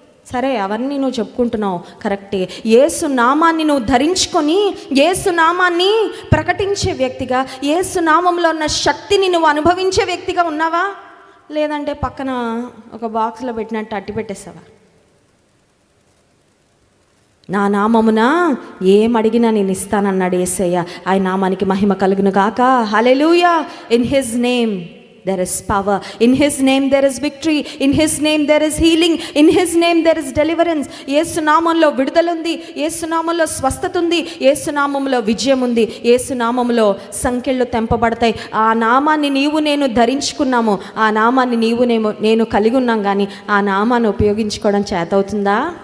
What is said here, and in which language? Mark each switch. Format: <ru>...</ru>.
<te>సరే, అవన్నీ నువ్వు చెప్పుకుంటున్నావు కరెక్టే. యేసు నామాన్ని నువ్వు ధరించుకొని యేసు నామాన్ని ప్రకటించే వ్యక్తిగా, యేసు నామంలో ఉన్న శక్తిని నువ్వు అనుభవించే వ్యక్తిగా ఉన్నావా? లేదంటే పక్కన ఒక బాక్స్లో పెట్టినట్టు అట్టి పెట్టేస్తావా? నా నామమున ఏమడిగినా నేను ఇస్తానన్నాడు యేసయ్య. ఆయన నామానికి మహిమ కలుగును గాక. హల్లెలూయా.</te> <en>In his name there is power. In His name there is victory. In His name there is healing. In His name there is deliverance.</en> <te>యేసు నామములో విడుదల ఉంది, యేసు నామములో స్వస్థత ఉంది, యేసు నామములో విజయం ఉంది, యేసు నామములో సంకెళ్ళు తెంపబడతాయి. ఆ నామాన్ని నీవు నేను ధరించుకున్నాము, ఆ నామాన్ని నీవు నేను కలిగి ఉన్నాం, కానీ ఆ నామాన్ని ఉపయోగించుకోవడం చేతవుతుందా?</te>